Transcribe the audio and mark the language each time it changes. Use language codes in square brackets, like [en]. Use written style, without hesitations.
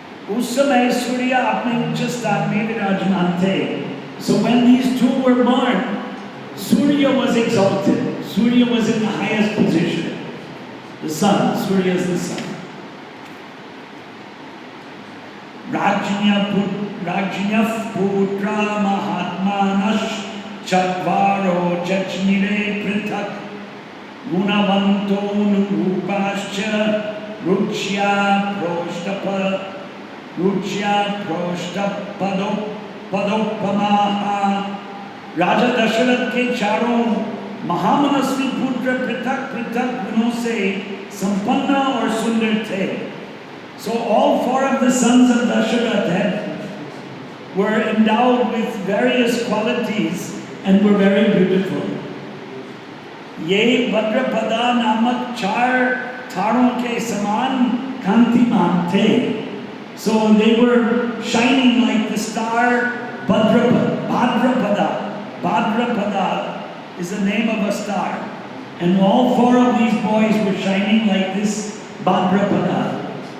[hi] उस समय सूर्य अपने उच्च स्थान में विराजमान थे. [en] So when these two were born, Surya was exalted. Surya was in the highest position. The sun, Surya is the sun. [sa] Rajnya putra mahatmanash chatvaro chachnire prithak gunavanto nurupascha ruchya padopamaha. [hi] राजा दशरथ के चारों महामनस्वी पुत्र पृथक पृथक गुणों से संपन्न और सुंदर थे. [en] So all four of the sons of Dasharath were endowed with various qualities and were very beautiful. [hi] ये भद्रपदा नामक चार तारों के समान कांतिमान थे. [en] So they were shining like the star Bhadrapada. Bhadrapada is the name of a star. And all four of these boys were shining like this Bhadrapada.